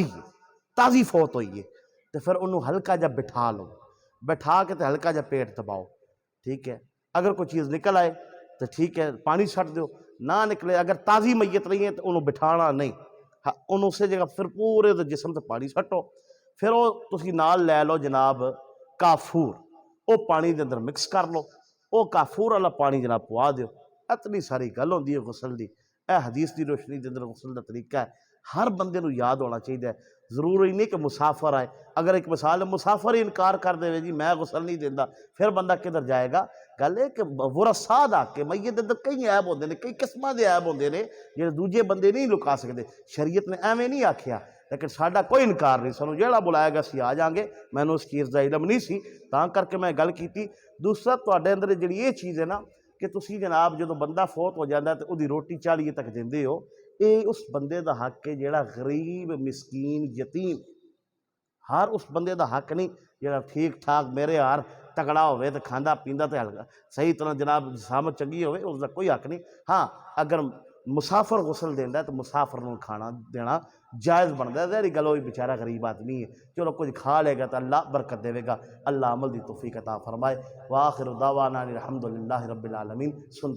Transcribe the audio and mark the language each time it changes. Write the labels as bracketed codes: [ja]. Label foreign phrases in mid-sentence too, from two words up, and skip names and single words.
[pa] تازی فوت ہوئی ہے تو پھر انہوں ہلکا جہا بٹھا لو، بٹھا کے تو ہلکا جا پیٹ دباؤ، ٹھیک ہے، اگر کوئی چیز نکل آئے تو ٹھیک ہے پانی چھٹ دیو، نہ نکلے اگر تازی میت نہیں ہے تو انہوں بٹھانا نہیں، انہوں سے جگہ پھر پورے جسم تے پانی چھٹو، پھر وہ تسی نال لے لو جناب کافور، وہ پانی دے اندر مکس کر لو، وہ کافور والا پانی جناب پوا دیو، اتنی ساری گل ہوندی ہے غسل دی، اے حدیث دی روشنی دے اندر غسل دا طریقہ ہے، ہر بندے نو یاد ہونا چاہیے، ضروری نہیں کہ مسافر آئے، اگر ایک مثال ہے مسافر ہی انکار کر دے جی میں غسل نہیں دینا، پھر بندہ کدھر جائے گا؟ گل ہے کہ ورثاء دا کہ میت دے اندر کئی عیب ہوندے نے، کئی قسماں دے عیب ہوندے نے جڑے دوجے بندے نہیں لکا سکتے، شریعت نے ایویں نہیں آکھیا، لیکن ساڈا کوئی انکار نہیں، سانوں جیڑا بلائے گا اسی آ جاؤں گے، مینوں اس چیز دا علم نہیں سی تاں کر کے میں گل کیتی۔ دوسرا تواڈے اندر جڑی یہ چیز ہے نا کہ تسی جناب جدوں بندہ فوت ہو جاندا ہے تے اودی روٹی چالیے تک دیندے ہو، اے اس بندے دا حق ہے جیڑا غریب مسکین یتیم، ہر اس بندے دا حق نہیں جیڑا ٹھیک ٹھاک میرے ہار تگڑا ہوئے تو کھاندا پیندا تے صحیح طرح جناب سامت چنگی ہوئے، اس دا کوئی حق نہیں۔ ہاں اگر مسافر غسل دینا ہے تو مسافر نوں کھانا دینا جائز بنتا ہے. ظاہری گل ہوئی بیچارہ غریب آدمی ہے, [ur] چلو کچھ کھا لے گا تو اللہ برکت دے گا. [pa] اللہ عمل دی توفیق عطا فرمائے. [ar] وآخر دعوانا الحمدللہ رب العالمین.